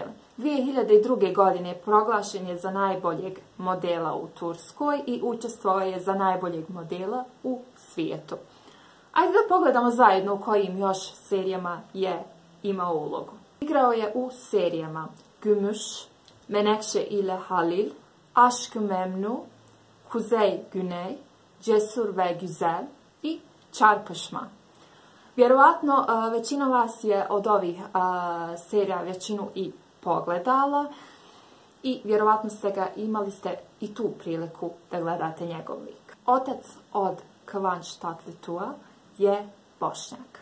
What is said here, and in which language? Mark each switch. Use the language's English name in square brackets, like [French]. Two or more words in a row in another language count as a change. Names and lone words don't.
[Bosnian] 2002. godine proglašen je za najboljeg modela u Turskoj i učestvovao je za najboljeg modela u svijetu. Ajde da pogledamo zajedno u kojim još serijama je imao ulogu. Igrao je u serijama Gümüş, Menekşe ile Halil, Aşk-ı Memnu, Kuzey Güney, Cesur ve Güzel i Çarpışma. Vjerovatno većina vas je od ovih serija većinu i pogledala i vjerovatno imali ste i tu priliku da gledate njegov lik. Otac od Kıvanç Tatlıtuğ'a je Bošnjak.